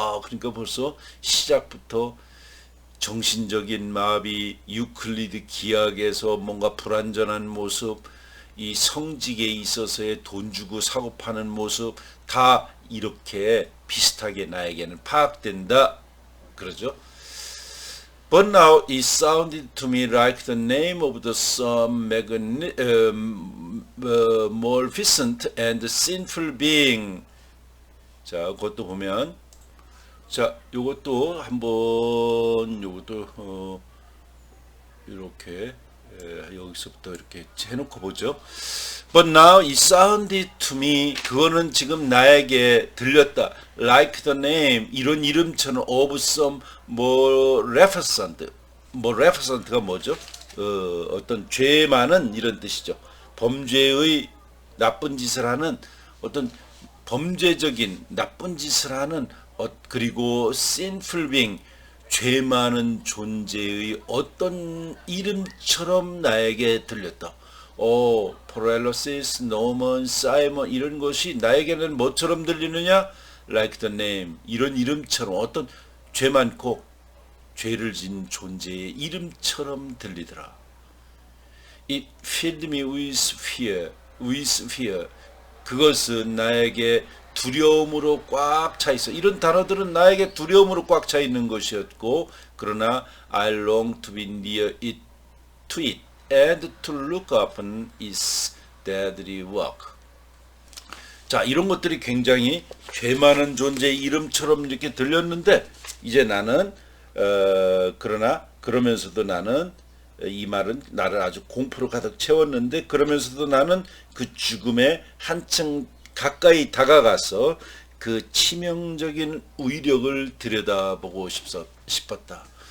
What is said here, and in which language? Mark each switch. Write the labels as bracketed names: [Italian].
[Korean] 그러니까 벌써 시작부터 정신적인 마비, 유클리드 기하학에서 뭔가 불완전한 모습, 이 성직에 있어서의 돈 주고 사고 파는 모습, 다 이렇게 비슷하게 나에게는 파악된다, 그러죠. [English] But now it sounded to me like the name of the some maleficent and sinful being. [Korean] 자, 그것도 보면, 자, 요것도 한번, 요것도 이렇게 여기서부터 이렇게 해놓고 보죠. [English] But now it sounded to me, [Korean] 그거는 지금 나에게 들렸다. [English] Like the name, [Korean] 이런 이름처럼 [English] of some maleficent. [Korean] maleficent가 뭐죠? 어떤 죄 많은 이런 뜻이죠. 범죄의 나쁜 짓을 하는 어떤 범죄적인 나쁜 짓을 하는 그리고 [English] sinful being [Korean] 죄 많은 존재의 어떤 이름처럼 나에게 들렸다. 포렐로시스, 노먼, 사이먼 이런 것이 나에게는 뭐처럼 들리느냐? [English] Like the name [Korean] 이런 이름처럼 어떤 죄 많고 죄를 진 존재의 이름처럼 들리더라. [English] It filled me with fear. [Korean] 그것은 나에게 두려움으로 꽉 차 있어. 이런 단어들은 나에게 두려움으로 꽉 차 있는 것이었고, 그러나 [English] I long to be near it, to it, and to look upon its deadly work. [Korean] 자, 이런 것들이 굉장히 죄 많은 존재의 이름처럼 이렇게 들렸는데, 이제 나는 그러나 그러면서도 나는 이 말은 나를 아주 공포로 가득 채웠는데, 그러면서도 나는 그 죽음에 한층 가까이 다가가서 그 치명적인 위력을 들여다보고 싶었다.